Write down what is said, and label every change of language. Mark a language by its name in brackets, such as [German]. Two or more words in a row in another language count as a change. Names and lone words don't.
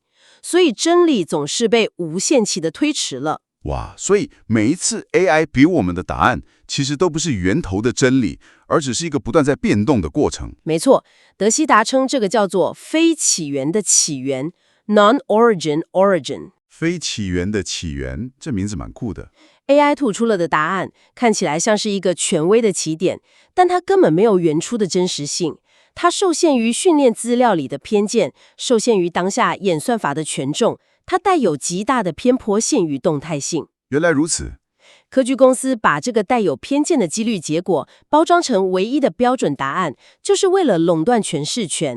[Chinese] 所以，真理總是被無限期的推遲了。哇，所以每一次 AI 給我們的答案，其實都不是源頭的真理，而只是一個不斷在變動的過程。沒錯，德希達稱這個叫做非起源的起源 [English] （non-origin origin）。 [Chinese] 非起源的起源，這名字蠻酷的。 AI 吐出了的答案看起來像是一個權威的起點，但它根本沒有原初的真實性。它受限於訓練資料裡的偏見，受限於當下演算法的權重，它帶有極大的偏頗性與動態性。原來如此。科技公司把這個帶有偏見的幾率結果包裝成唯一的標準答案，就是為了壟斷詮釋權。